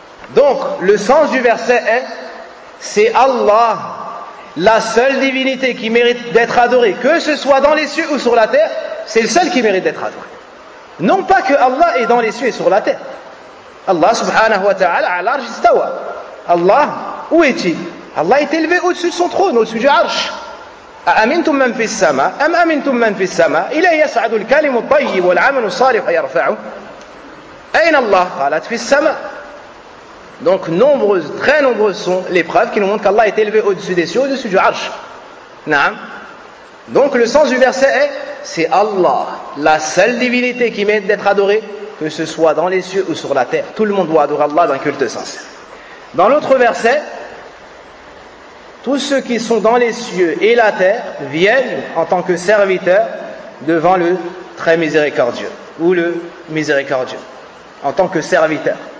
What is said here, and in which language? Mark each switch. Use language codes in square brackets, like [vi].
[fr] Donc, le sens du verset est, c'est Allah, la seule divinité qui mérite d'être adorée, que ce soit dans les cieux ou sur la terre, c'est le seul qui mérite d'être adoré. Non pas que Allah est dans les cieux et sur la terre. Allah [ar] subhanahu wa ta'ala, [fr] à l'arche istawa. Allah, où est-il? Allah est élevé au-dessus de son trône, au-dessus du arche. [ar] أأمنتم من في السماء أم أمنتم من في السماء إلى يسعد الكلم الطيب والعمل الصالح يرفعه أين الله قالت في السماء. [fr] Donc nombreuses, très nombreuses sont les preuves qui nous montrent qu'Allah est élevé au-dessus des cieux, au-dessus du arche. Naam. Donc le sens du verset est, c'est Allah, la seule divinité qui mérite d'être adorée, que ce soit dans les cieux ou sur la terre. Tout le monde doit adorer Allah d'un culte sincère. Dans l'autre verset, tous ceux qui sont dans les cieux et la terre viennent en tant que serviteurs devant le très miséricordieux ou le miséricordieux, en tant que serviteurs.